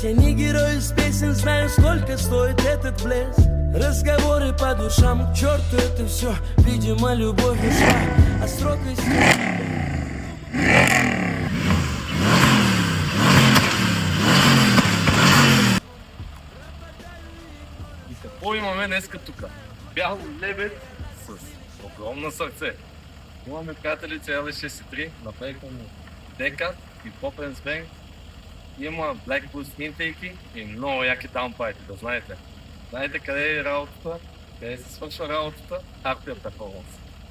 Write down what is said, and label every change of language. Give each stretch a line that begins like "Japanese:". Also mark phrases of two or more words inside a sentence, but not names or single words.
Russian: Я не герой из песен, знаю, сколько стоит этот блеск. Разговоры по душам, к черту это все. Видимо, любовь ушла, а срок истек.
Bulgarian: И какво имаме днеска тука? Бял лебед с огромно сърце. Имаме приятели CL63, направихме му дека и попен свенг. Има Black Boost интейки и много яки даунпайти, да знаете. Знаете къде е работата, къде се свършва работата, Hardware Performance.